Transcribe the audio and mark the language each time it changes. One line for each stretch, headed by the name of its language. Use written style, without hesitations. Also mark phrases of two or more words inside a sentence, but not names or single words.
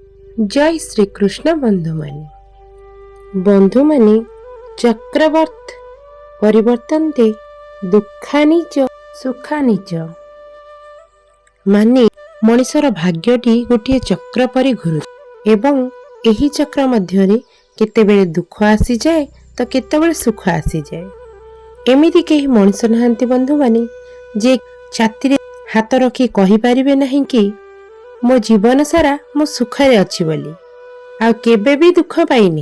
Odia: ଜୟ ଶ୍ରୀ କୃଷ୍ଣ ବନ୍ଧୁ ମାନେ
Sanskrit: चक्रवर्त परिवर्तन्ते दुखानि च सुखानि च
Odia: ମାନେ ମଣିଷର ଭାଗ୍ୟଟି ଗୋଟେ ଚକ୍ର ପରି ଘୁରୁ ଏବଂ ଏହି ଚକ୍ର ମଧ୍ୟରେ କେତେବେଳେ ଦୁଃଖ ଆସି ଯାଏ ତ କେତେବେଳେ ସୁଖ ଆସି ଯାଏ। ଏମିତି କେହି ମଣିଷ ନାହାଁନ୍ତି ବନ୍ଧୁ ମାନେ ଯେ ଛାତି ହାତ ରଖି କହି ପାରିବେ ନାହିଁ କି ମୋ ଜୀବନ ସାରା ମୋ ସୁଖରେ ଅଛି ବୋଲି ଆ କେବେ ଭି ଦୁଃଖ ପାଇନି।